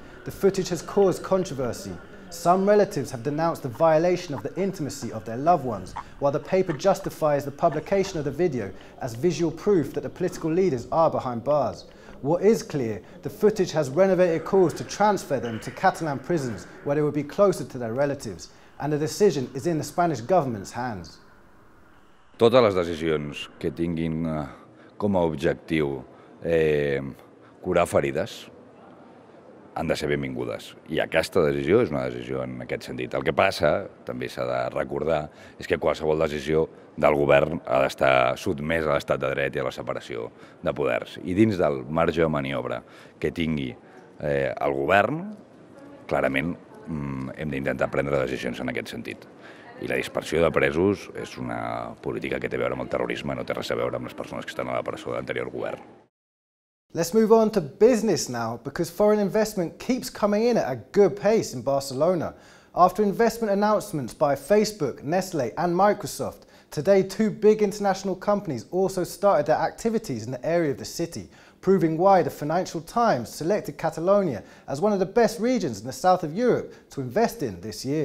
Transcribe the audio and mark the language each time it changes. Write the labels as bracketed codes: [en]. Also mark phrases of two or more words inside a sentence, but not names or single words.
[en] The footage has caused controversy. Some relatives have denounced the violation of the intimacy of their loved ones, while the paper justifies the publication of the video as visual proof that the political leaders are behind bars. What is clear, the footage has renovated calls to transfer them to Catalan prisons where they will be closer to their relatives, and the decision is in the Spanish government's hands. [ca] Totes les decisions que tinguin com a objectiu curar ferides han de ser benvingudes. I aquesta decisió és una decisió en aquest sentit. El que passa, també s'ha de recordar, és que qualsevol decisió del govern ha d'estar sotmès a l'estat de dret i a la separació de poders. I dins del marge de maniobra que tingui el govern, clarament hem d'intentar prendre decisions en aquest sentit. I la dispersió de presos és una política que té a veure amb el terrorisme, no té res a veure amb les persones que estan a la presó de l'anterior govern. [en] Let's move on to business now, because foreign investment keeps coming in at a good pace in Barcelona. After investment announcements by Facebook, Nestlé and Microsoft, today two big international companies also started their activities in the area of the city, proving why the Financial Times selected Catalonia as one of the best regions in the south of Europe to invest in this year.